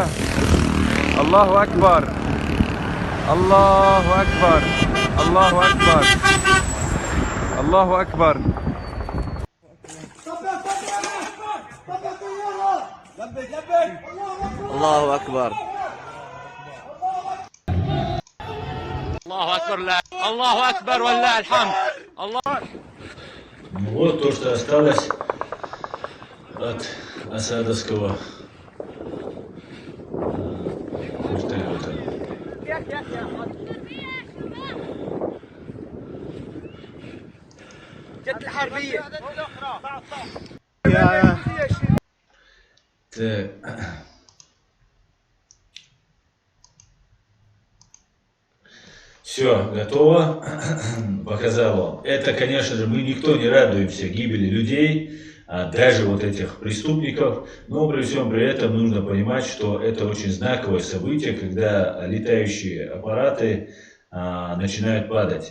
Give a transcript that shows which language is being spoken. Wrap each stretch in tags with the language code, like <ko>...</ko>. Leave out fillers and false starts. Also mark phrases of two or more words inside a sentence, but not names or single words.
<ar>الله أكبر الله أكبر الله أكبر الله أكبر. الله أكبر الله أكبر لا الله أكبر ولله الحمد الله.</ar> <ru>Вот то, что осталось от асадовского вертолета.</ru> <ar>جت الحربية</ar> <ru>Так. Все, готово. Показал вам. Это, конечно же, мы никто не радуемся гибели людей, даже вот этих преступников, но при всем при этом нужно понимать, что это очень знаковое событие, когда летающие аппараты начинают падать.</ru>